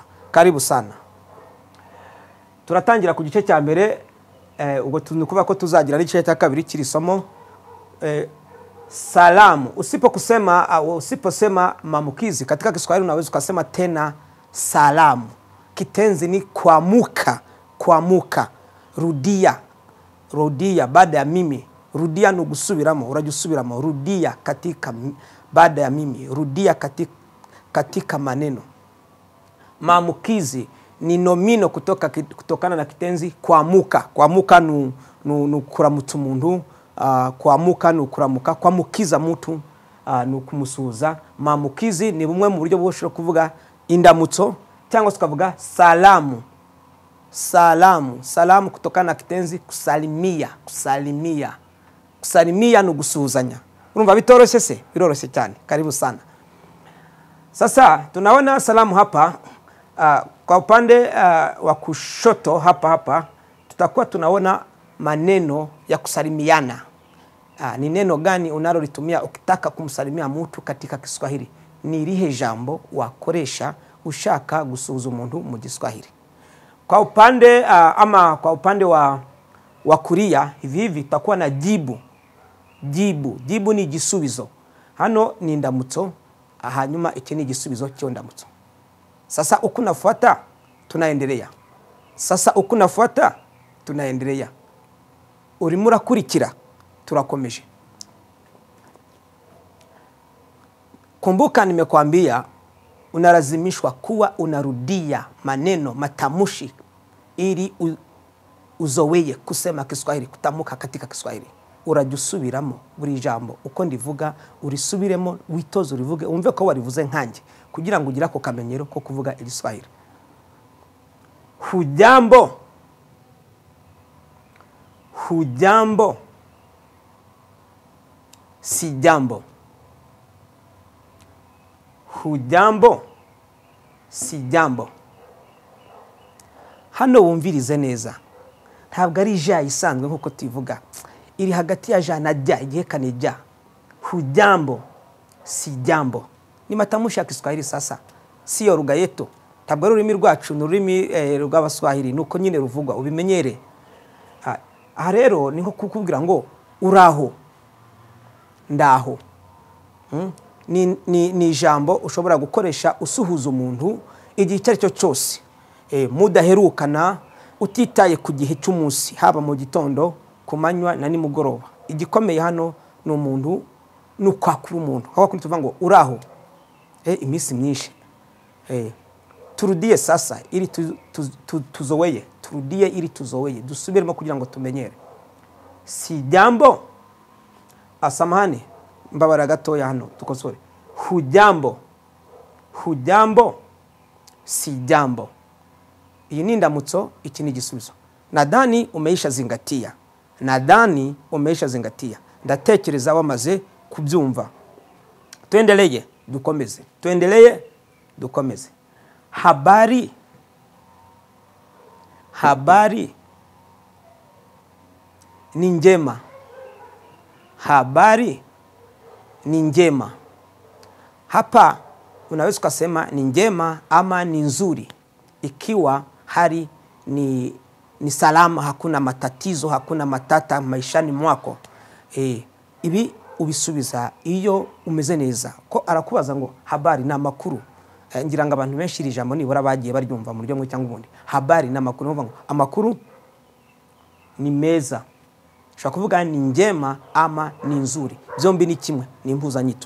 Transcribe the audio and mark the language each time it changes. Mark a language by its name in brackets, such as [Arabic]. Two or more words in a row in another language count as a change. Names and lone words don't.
[Swahili] Karibu sana. [Kinyarwanda] Turatangira ku gice cya mbere, ubwo tunukuva ko tuzagira n'igice cya kabiri kiri somo. [Swahili] Salamu. Usiposema maamkizi katika Kiswahili unaweza kusema tena salamu. Kitenzi ni kuamuka. Kuamuka. Rudia. Rudia baada ya mimi. Rudia [Kinyarwanda] ni gusubiramo, urajusubiramo. [Swahili] Rudia katika baada ya mimi. Rudia katika maneno. Maamkizi ni nomino kutokana na kitenzi kuamuka. [Kinyarwanda] Kuamuka ni kuramutsa umuntu. [Swahili] Kuamuka ni kuramuka, kwamukiza mtu ni kumusuhuza. [Kinyarwanda] Maamkizi ni bumwe mu buryo bwo kuvuga indamutso, cyangwa tukavuga salamu. [Swahili] Salamu. Salamu kutokana na kitenzi kusalimia. Kusalimia. Kusalimia [Kinyarwanda] ni gusuhuzanya. Urumva bitoroshye se? Biroroshye cyane. [Swahili] Karibu sana. Sasa tunaona salamu hapa. Kwa upande wa kushoto hapa tutakuwa tunaona maneno ya kusalimiana. Ni neno gani unalolitumia ukitaka kumsalimia mtu katika Kiswahili? [Kinyarwanda] Ni irihe jambo wakoresha ushaka gusuhuza umuntu mu Kiswahili? [Swahili] Kwa upande kwa upande wa kulia hivi tutakuwa na jibu. Jibu [Kinyarwanda] ni gisubizo. Hano ni indamutso, hanyuma iki ni gisubizo cyo ndamutso. [Swahili] Sasa uko nafuata tunaendelea. [Kinyarwanda] Urimo urakurikira, turakomeje. [Swahili] Kumbuka nimekwambia unalazimishwa kuwa unarudia maneno, matamushi, ili uzoweye kusema Kiswahili, kutamuka katika Kiswahili. [Kinyarwanda] Urajusubiramo buri jambo uko ndivuga, urisubiremo, witoze urivuge, umve ko warivuze nkanje, kugira ngo ugira ko kamenyero ko kuvuga Igiswahili. [Swahili] Hujambo. Hujambo. Si jambo. Hujambo. Si jambo. [Kinyarwanda] Hano wumvirize neza. Ntabwo ari ja isanzwe nkuko tuvuga. Iri hagati ya ja na ja, igihekane ja. [Swahili] Hujambo. Si jambo. Ni matamushi ya Kiswahili sasa. siyo lugha yetu, [Kinyarwanda] ntabwo ari ururimi rwacu, ni ururimi rw'Abaswahili, nuko nyine ruvugwa ubimenyere. Aha rero ni nko kukubwira ngo uraho, ndaho. Ni ijambo ushobora gukoresha usuhuza umuntu igihe icyo ari cyo cyose, mudaherukana, utitaye ku gihe cy'umunsi, haba mu gitondo, ku manywa na nimugoroba. Igikomeye hano ni umuntu, ni ukwakura umuntu, aho kundi tuvuga ngo uraho, iminsi myinshi. [Swahili] Turudie sasa ili tuzoweye, turudie ili tuzoweye, [Kinyarwanda] dusubiremo kugira ngo tumenyere. [Swahili] Si jambo, asamahani, [Kinyarwanda] mbabara gatoya hano tukosore. [Swahili] Hujambo, hujambo, si jambo. [Kinyarwanda] Iyi ni indamutso, iki ni igisubizo. [Swahili] Nadhani umeisha zingatia, nadhani umeisha zingatia, [Kinyarwanda] ndatekereza wamaze kubyumva. [Swahili] Tuendeleye, dukomeze, tuendeleye, dukomeze. Habari, habari ni njema, habari ni njema. Hapa unaweza kusema ni njema ama ni nzuri, ikiwa hali ni salama, hakuna matatizo, hakuna matata maishani mwako. [Kinyarwanda] Ibi ubisubiza iyo umeze neza. Ko arakubaza ngo habari na makuru, ngira ngo abantu benshi iri jambo nibura bagiye baryumva mu buryo bumwe cyangwa ubundi. Habari na makuru, ngo amakuru ni meza, ushobora kuvuga [Swahili] ni njema ama ni nzuri, [Kinyarwanda] byombi ni kimwe, ni impuzanyito.